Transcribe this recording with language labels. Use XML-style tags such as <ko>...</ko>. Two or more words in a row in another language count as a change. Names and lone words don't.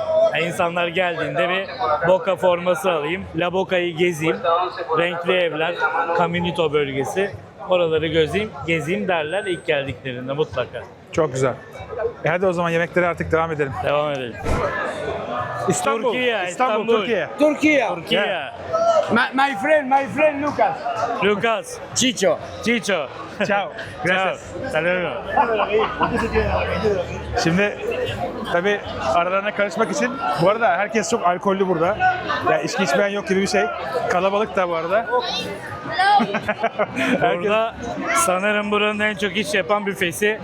<tr>Yani insanlar geldiğinde bir Boca forması alayım, La Boca'yı gezeyim, renkli evler, Caminito bölgesi, oraları gezeyim derler ilk geldiklerinde mutlaka. çok güzel. Hadi o zaman yemeklere artık devam edelim. Devam edelim. İstanbul, İstanbul. Türkiye.</tr> <es>Turquía.</es> <tr>Türkiye.</tr> <en>My friend Lucas. Lucas.</en> <es>Chicho. Chicho. Ciao. Gracias. Hasta luego.</es> <tr>Şimdi tabii aralarına karışmak için bu arada herkes çok alkollü burada. Yani içki içmeyen yok gibi bir şey. Kalabalık da bu arada. Burada sanırım buranın en çok iş yapan büfesi</tr>